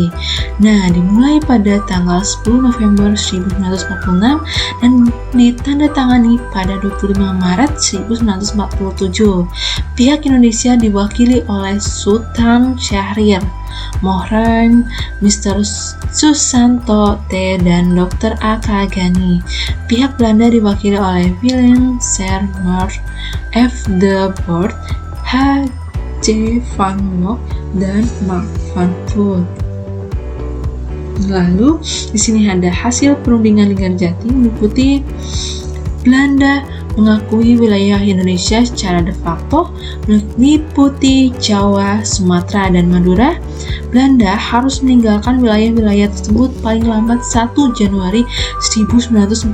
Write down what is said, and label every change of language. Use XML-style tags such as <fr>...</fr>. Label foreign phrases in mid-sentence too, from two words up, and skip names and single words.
<id>Nah, dimulai pada tanggal 10 November 1946 dan ditandatangani pada 25 Maret 1947. Pihak Indonesia diwakili oleh Sultan Syahrir, Mohran, Mr. Susanto T. dan Dr. A.K. Ghani. Pihak Belanda diwakili oleh Willem Sermer, F. de Boer, H. J. van Mock dan Mark van Voort. Lalu di sini ada hasil perundingan Linggarjati meliputi Belanda mengakui wilayah Indonesia secara de facto, meliputi Jawa, Sumatera, dan Madura. Belanda harus meninggalkan wilayah-wilayah tersebut paling lambat 1 Januari 1949.</id>